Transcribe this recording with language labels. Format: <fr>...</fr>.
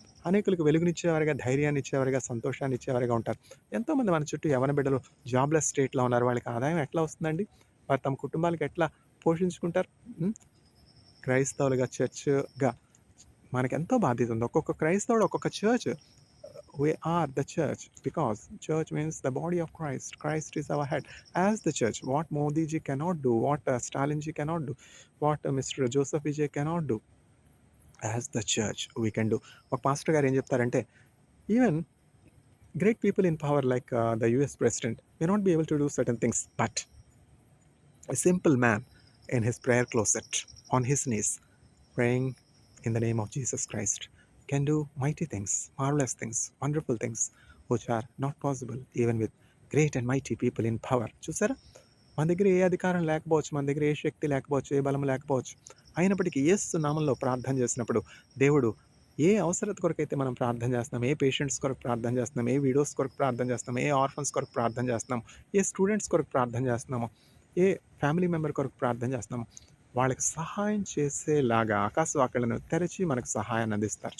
<te>అనేకులకు వెలుగునిచ్చేవారుగా, ధైర్యాన్ని ఇచ్చేవారుగా, సంతోషాన్ని ఇచ్చేవారుగా ఉంటారు. ఎంతోమంది మన చుట్టూ యవ్వన బిడ్డలు జాబ్లెస్ స్టేట్లో ఉన్నారు. వాళ్ళకి ఆదాయం ఎట్లా వస్తుందండి? వారు తమ కుటుంబాలకు ఎట్లా పోషించుకుంటారు? క్రైస్తవులుగా, చర్చ్గా మనకి ఎంతో బాధ్యత ఉంది. ఒక్కొక్క క్రైస్తవుడు ఒక్కొక్క church.</te> <en>We are the church because church means the body of Christ. Christ is our head. As the church, what Modi ji cannot do, what Stalin ji cannot do, what Mr. Joseph Vijay cannot do, as the church we can do.</en> <te>ఒక pastor గారు ఏం చెప్తారంటే,</te> <en>Even great people in power like the US president may not be able to do certain things, but a simple man in his prayer closet on his knees praying in the name of Jesus Christ can do mighty things, marvelous things, wonderful things which are not possible even with great and mighty people in power.</en> <te>చూసారా, మన దగ్గర ఏ అధికారం లేకపోవచ్చు, మన దగ్గర ఏ శక్తి లేకపోవచ్చు, ఏ బలం లేకపోవచ్చు, అయినప్పటికీ యేసు నామంలో ప్రార్థన చేసినప్పుడు దేవుడు ఏ అవసరత కొరకైతే మనం ప్రార్థన చేస్తున్నాం, ఏ పేషెంట్స్ కొరకు ప్రార్థన చేస్తున్నాం, ఏ విడోస్ కొరకు ప్రార్థన చేస్తున్నాం, ఏ ఆర్ఫన్స్ కొరకు ప్రార్థన చేస్తున్నాం, ఏ స్టూడెంట్స్ కొరకు ప్రార్థన చేస్తున్నామో, ఏ ఫ్యామిలీ మెంబర్ కొరకు ప్రార్థన చేస్తున్నామో, వాళ్ళకి సహాయం చేసేలాగా ఆకాశవాకులను తెరిచి మనకు సహాయాన్ని అందిస్తారు.</te>